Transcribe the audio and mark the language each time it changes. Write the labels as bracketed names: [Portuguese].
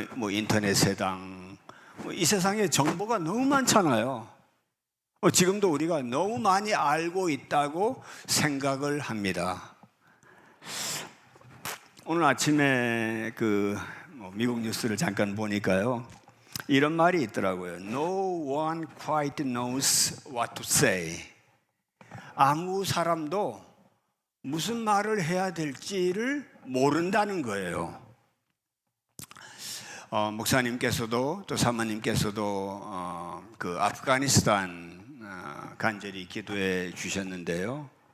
[Korean] 인터넷 세상, 이 세상에 정보가 너무 많잖아요. 지금도 우리가 너무 많이 알고 있다고 생각을 합니다. 오늘 아침에 미국 뉴스를 잠깐 보니까요, 이런 말이 있더라고요. [English] No one quite knows what to say. [Korean] 아무 사람도 무슨 말을 해야 될지를 모른다는 거예요. 목사님께서도 또 사모님께서도 아프가니스탄 간절히 기도해 주셨는데요.